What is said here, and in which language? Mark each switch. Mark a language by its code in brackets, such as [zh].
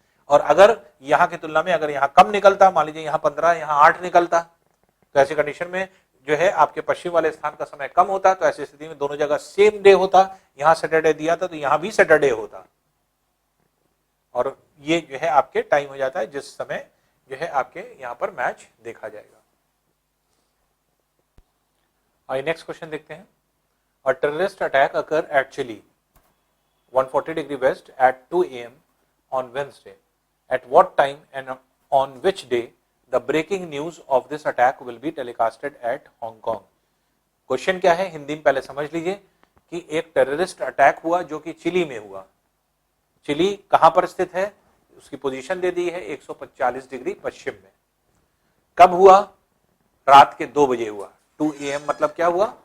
[hi] और अगर यहाँ की तुलना में अगर यहाँ कम निकलता, मान लीजिए यहाँ 15 यहाँ 8 निकलता, तो ऐसी कंडीशन में जो है आपके पश्चिम वाले स्थान का समय कम होता, तो ऐसी स्थिति में दोनों जगह सेम डे होता। यहाँ सैटरडे दिया था तो यहाँ भी सैटरडे होता, और ये जो है आपके टाइम हो जाता है जिस समय जो है आपके यहाँ पर मैच देखा जाएगा। आइए नेक्स्ट क्वेश्चन देखते हैं। [en] A terrorist attack occurred at Chile, 140 degree west at 2 a.m. on Wednesday. At what time and on which day the breaking news of this attack will be telecasted at Hong Kong? [hi] Question क्या है हिंदी में पहले समझ लीजिए कि एक terrorist attack हुआ जो कि चिली में हुआ। चिली कहां पर स्थित है? उसकी पोजीशन दे दी है 145 डिग्री पश्चिम में। कब हुआ? रात के 2 बजे हुआ। 2 AM मतलब क्या हुआ?